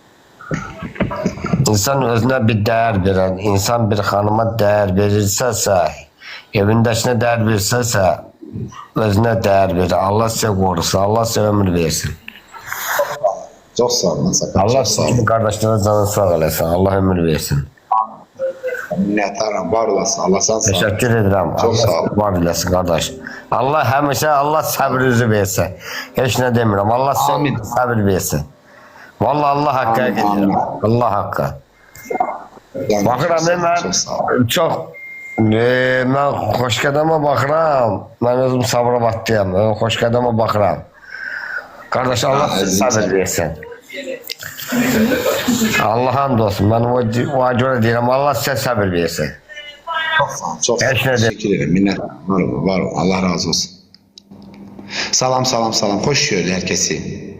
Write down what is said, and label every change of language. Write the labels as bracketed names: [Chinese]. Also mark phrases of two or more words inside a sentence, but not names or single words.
[Turkish] İnsan özüne bir değer veren, insan bir hanıma değer verirse, evindekine değer verirse, özüne değer verir. Allah size korusun, Allah size ömür versin. Çok sağ ol. [Azerbaijani] Allah sizin kardeşlerine canı sağ olasın, Allah ömür versin. Minnətdaram, var olasın. [Turkish] Allah sana sağ ol. Teşekkür ederim. Çok sağ ol. [Azerbaijani] Var olasın kardeş. Allah həmişə Allah səbrinizi versin. Heç nə demirəm. Allah Amin. səbir versin. Vallahi Allah haqqı Amin, edir. amin. Allah haqqı. Baxıram [Turkish] Çok sağ ol. [Azerbaijani] mən çox mən xoşqədəmə baxıram. Mən özüm Sabirabadlıyam. Xoşqədəmə baxıram. Qardaş Allah sizə səbir versin. Allah hamd olsun. Mən o görə deyirəm. Allah sizə səbir versin. [Turkish] Çok sağ ol. Çok sağ ol. [Azerbaijani] Heç nə de- [Turkish] Teşekkür ederim. [Azerbaijani] Minnətdaram. Var ol. Allah razı olsun. [Turkish] Salam, salam, salam. Hoş gördük herkesi.